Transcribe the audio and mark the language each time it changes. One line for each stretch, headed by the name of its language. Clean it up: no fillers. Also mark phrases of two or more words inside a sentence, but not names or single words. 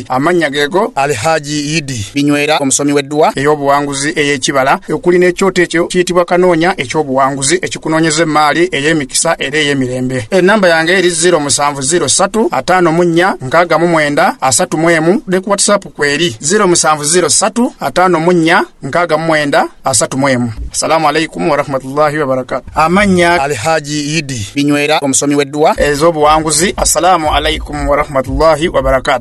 Ganda: Amanya geego Alhaji Idi Binywera omusomi weddua ey'obuwanguzi ey'ekibala okuli n'ekyoto ekyo kiyitibwa kanoonya eky'obuwanguzi ekikunoonyeza emaali ey'emikisa era ey'emirembe. Ennamba yange eri 0703546931 ne ku WhatsApp kweri 0703546931.
Arabic: السلام عليكم ورحمة الله وبركاته.
Ganda: Amanya Alhaji Idi Binywera omusomi weddua ez'obuwanguzi.
Arabic: السلام عليكم ورحمة الله وبركاته.